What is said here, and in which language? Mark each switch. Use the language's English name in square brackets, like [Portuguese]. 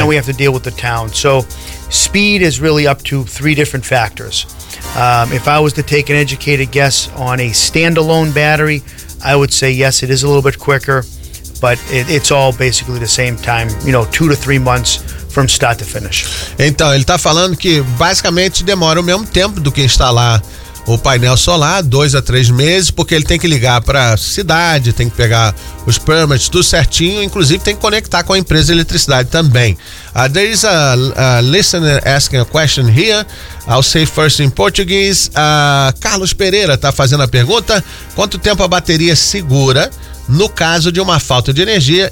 [English] and we have to deal with the town. So speed is really up to three different factors. If I was to take an educated guess on a standalone battery, I would say yes, it is a little bit quicker, but it's all basically the same time, you know, 2 to 3 months from start to finish. [Portuguese] Então, ele está falando que basicamente demora o mesmo tempo do que instalar o painel solar, 2 a 3 meses, porque ele tem que ligar para a cidade, tem que pegar os permits, tudo certinho, inclusive tem que conectar com a empresa de eletricidade também. [English] There is a listener asking a question here. I'll say first in Portuguese. [Portuguese] Carlos Pereira está fazendo a pergunta. Quanto tempo a bateria segura no caso de uma falta de energia?